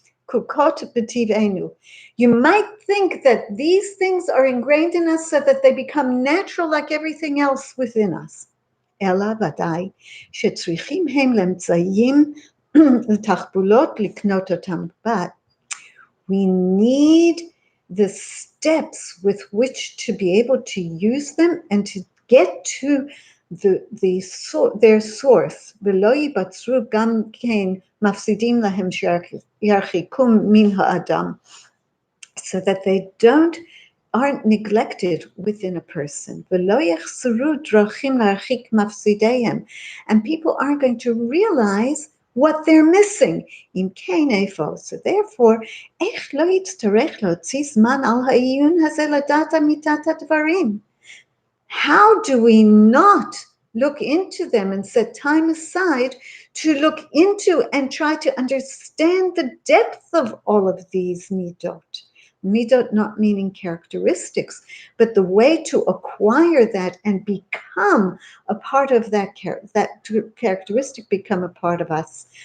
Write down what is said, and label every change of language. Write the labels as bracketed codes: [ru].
[en] You might think that these things are ingrained in us so that they become natural like everything else within us. [he] אלא ודאי שצריכים הם לאמצעים לתחבולות לקנות אותם. [en] But we need the steps with which to be able to use them and to get to their source. [he] ולא ייבצרו גם כן מפסידים להם שירחיקום מן האדם, [en] so that they aren't neglected within a person. [he] ולא יחסרו דרכים להרחיק מפסידיהם, [en] and people aren't going to realize what they're missing. Im kein efo. So therefore, [he] איך לא יצטרך להוציא זמן על העיון הזה לדעת אמיתת הדברים? [en] How do we not look into them and set time aside to look into and try to understand the depth of all of these midot? Midot not meaning characteristics, but the way to acquire that and become a part of that characteristic, become a part of us.